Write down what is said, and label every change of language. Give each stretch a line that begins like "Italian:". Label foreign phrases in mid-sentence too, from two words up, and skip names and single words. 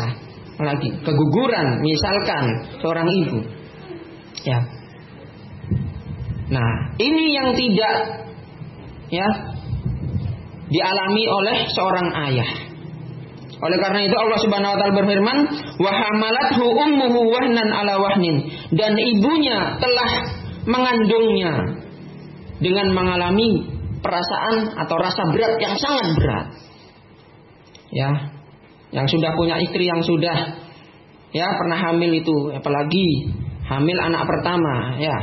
Indonesian: Lagi keguguran, misalkan seorang ibu. Ya. Nah, ini yang tidak, ya, dialami oleh seorang ayah. Oleh karena itu Allah
Arabic: Subhanahu wa taala
Indonesian: berfirman,
Arabic: "Wa hamalathu ummuhu wahnan ala wahnin."
Indonesian: Dan ibunya telah mengandungnya dengan mengalami perasaan atau rasa berat yang sangat berat. Ya, yang sudah punya istri yang sudah, ya, pernah hamil itu, apalagi hamil anak pertama, ya.